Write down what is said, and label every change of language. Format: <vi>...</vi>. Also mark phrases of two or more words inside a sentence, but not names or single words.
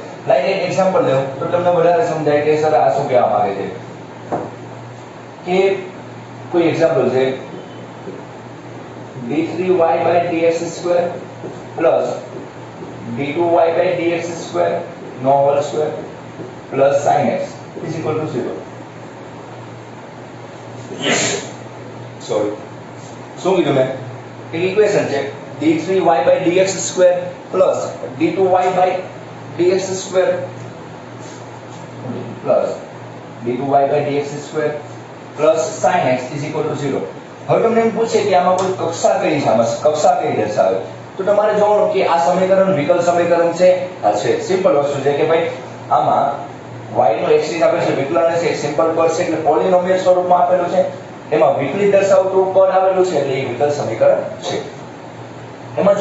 <gu>લાઈક એક એક્ઝામ્પલ લેવું તો તમને વધારે સમજાય કે સર આ શું કહેવા માંગે છે. કે કોઈ એક્ઝામ્પલ છે</gu> <en>d3y/dx2 plus d2y/dx2 નો whole square plus sin x is equal to 0.</en> <gu>સોરી, શું કીધું મેં? એક ઇક્વેશન છે</gu> <en>d3y/dx2 plus d2y/dx2 plus d2y/dx2 plus sin x is equal to 0.</en> <gu>હવે તમને એમ પૂછે કે આમાં કોઈ કક્ષા કઈ છે, આમાં કક્ષા કઈ દર્શાવે તો તમારે જોવાનું કે આ સમીકરણ વિકલ સમીકરણ છે. આ છે સિમ્પલ વસ્તુ છે કે ભાઈ આમાં y નો x ની સાપેક્ષે વિકલન છે, એક સિમ્પલ પદ છે એટલે પોલિનોમિયલ સ્વરૂપમાં આપેલું છે. એમાં વિકલિત દર્શાવતું પદ આવેલું છે એટલે એ વિકલ સમીકરણ છે.</gu>